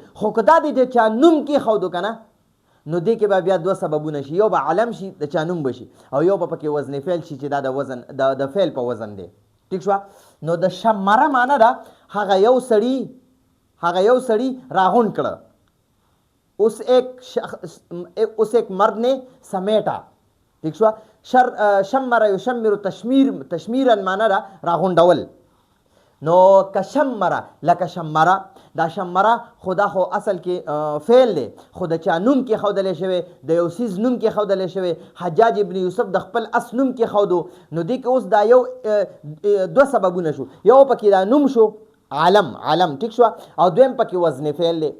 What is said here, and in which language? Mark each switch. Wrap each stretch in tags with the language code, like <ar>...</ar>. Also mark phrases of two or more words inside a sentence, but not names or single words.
<ps>خو که دا دی چې چا نوم کېښودو که نه نو دې کې به بیا دوه سببونه شي، یو به علم شي د چا نوم به شي، او یو به پکې وزن فعل شي چې دا د وزن د فعل په وزن دی. ټیک شوه. نو د شمره معنی ده هغه یو سړي راغونډ کړه.</ps> <ur>اس ایک مرد نے سمیٹا.</ur> <ps>ठीक شو.</ps> <ar>شمر یشمر تشمیرا</ar> <ps>معنا را راغونډول. نو کشمره، لکه شمره، دا شمره خدا خو اصل کې فعل دی، خو د چا نوم کې ښودلی شوی، د یو څیز نوم کې ښودلی شوی. حجاج ابن یوسف د خپل اس نوم کې ښودو. نو دې کې اوس دا یو دوه سببونه شو، یو پکې دا نوم شو علم، ټیک شو، او دویم پکې وزن فعل دی.</ps>